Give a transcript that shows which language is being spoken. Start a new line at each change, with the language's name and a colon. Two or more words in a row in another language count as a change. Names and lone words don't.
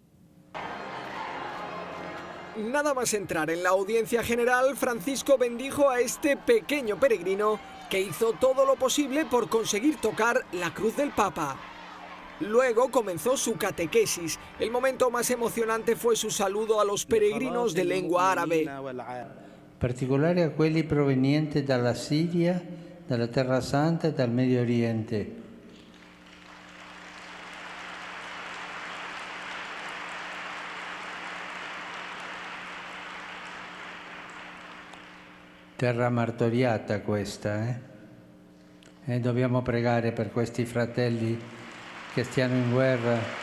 Spanish: Nada más entrar en la audiencia general, Francisco bendijo a este pequeño peregrino que hizo todo lo posible por conseguir tocar la cruz del Papa. Luego comenzó su catequesis. El momento más emocionante fue su saludo a los peregrinos de lengua árabe.
Italian: Particolare a quelli provenienti dalla Siria, dalla Terra Santa e dal Medio Oriente. Terra martoriata questa, E dobbiamo pregare per questi fratelli che stiano in guerra.